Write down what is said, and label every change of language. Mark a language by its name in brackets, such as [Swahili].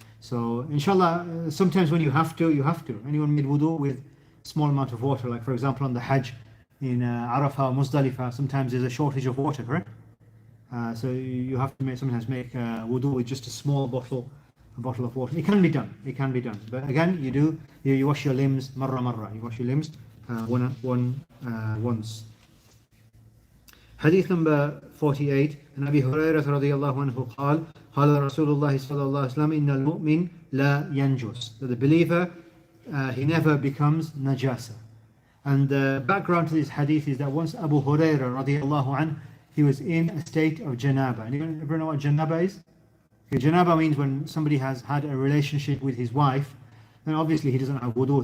[English] So inshallah, sometimes when you have to. Anyone made wudu with small amount of water, like for example on the Hajj in Arafah or Muzdalifah, sometimes there's a shortage of water, correct? So you have to sometimes make wudu with just a small bottle of water. It can be done. But again, you wash your limbs marra. You wash your limbs once. Hadith number 48, and [Arabic] Abi Hurairah radiyallahu anhu قال قال رسول الله صلى الله عليه وسلم إن المؤمن لا ينجس. [English] That the believer, he never becomes najasa. And the background to this hadith is that once Abu Hurairah radiyallahu anhu, he was in a state of janaba. Anyone ever know what janaba is? Okay, janaba means when somebody has had a relationship with his wife, then obviously he doesn't have wudu.